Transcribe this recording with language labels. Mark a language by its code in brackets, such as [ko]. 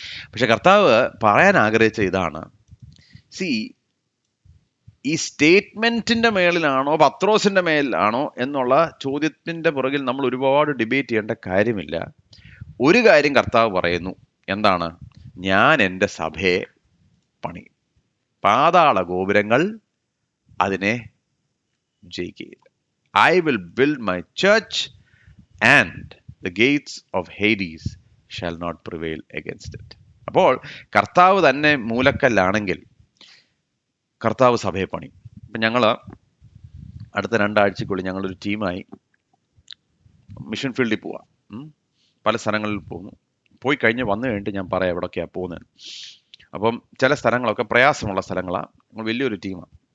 [ml] പക്ഷെ കർത്താവ് പറയാൻ ആഗ്രഹിച്ച ഇതാണ്, ഈ സ്റ്റേറ്റ്മെന്റിന്റെ മേളിലാണോ പത്രോസിന്റെ മേലാണോ എന്നുള്ള ചോദ്യത്തിന്റെ പുറകിൽ നമ്മൾ ഒരുപാട് ഡിബേറ്റ് ചെയ്യേണ്ട കാര്യമില്ല. ഒരു കാര്യം കർത്താവ് പറയുന്നു, എന്താണ്? ഞാൻ എൻ്റെ സഭയെ പണി, പാതാള ഗോപുരങ്ങൾ അതിനെ ജയിക്കുകയില്ല. [en] I will build my church and the gates of Hades shall not prevail against it. [ml] അപ്പോൾ കർത്താവ് തന്നെ മൂലക്കല്ലാണെങ്കിൽ കർത്താവ് സഭയെ പണി. ഇപ്പം ഞങ്ങൾ അടുത്ത 2 ആഴ്ചക്കുള്ളിൽ ഞങ്ങളൊരു ടീമായി മിഷൻ ഫീൽഡിൽ പോവാം. പല സ്ഥലങ്ങളിൽ പോകുന്നു. പോയി കഴിഞ്ഞ് വന്നു കഴിഞ്ഞിട്ട് ഞാൻ പറയാം എവിടെയൊക്കെയാണ് പോകുന്നത്. അപ്പം ചില സ്ഥലങ്ങളൊക്കെ പ്രയാസമുള്ള സ്ഥലങ്ങളാണ്. നമ്മൾ വലിയൊരു ടീമാണ്.